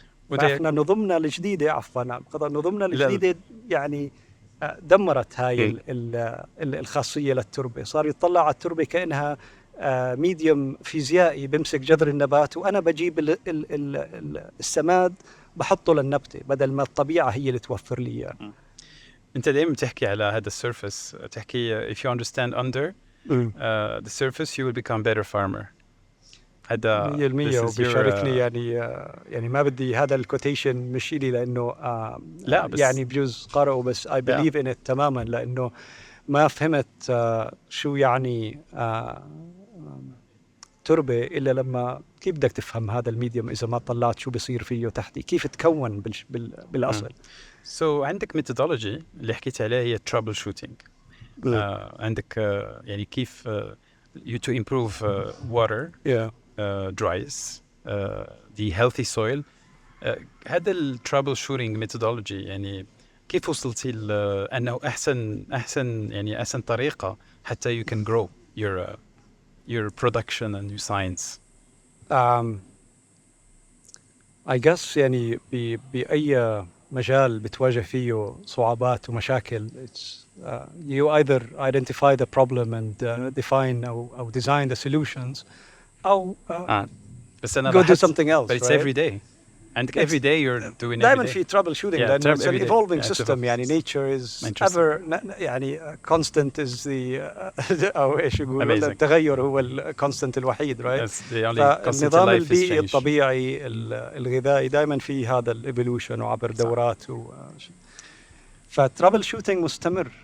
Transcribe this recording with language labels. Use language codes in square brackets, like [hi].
[ar] فإحنا نظمنا الجديدة نظمنا الجديدة يعني دمرت هاي الخاصية للتربة. صار يطلع على التربة كأنها ميديوم فيزيائي بمسك جذر النبات، وأنا بجيب السماد بحطه للنبتة بدل ما الطبيعة هي اللي توفر لي إياه. أنت دائما تحكي على هذا السيرفس، تحكي [en] if you understand under the surface you will become better farmer. [ar] هذا 100% وبيشاركني يعني ما بدي هذا الكوتيشن مش إلي لأنه لا بس يعني بجوز قرأه، بس [en] I believe in it [ar] تماما، لأنه ما فهمت شو يعني تربة إلا لما كيف بدك تفهم هذا الميديوم إذا ما طلعت شو بيصير فيه تحتي، كيف تكون بالأصل. So عندك methodology اللي حكيت عليها هي [en] trouble shooting. [ar] عندك يعني كيف [en] you to improve water dries the healthy soil. [ar] هذا الترابل شوتينج ميثودولوجي يعني كيف وصلتي لأنه أحسن طريقة حتى [en] you can grow your production and your science؟ I guess [ar] يعني بأي مجال بتواجه فيه صعوبات ومشاكل [en] you either identify the problem and define أو design the solutions أو [ar] بس أنا [en] go do something else. But it's right? every day. And every day you're doing [ar] دائما [en] every day. في trouble shooting لأنه it's an evolving system. [ar] يعني [en] nature is ever [ar] يعني [en] constant is the [ar] أو إيش يقولوا التغير هو الconstant الوحيد. [en] right? [ar] فالنظام البيئي الطبيعي الغذائي دائما في هذا evolution وعبر دورات فترابل شوتينج مستمر.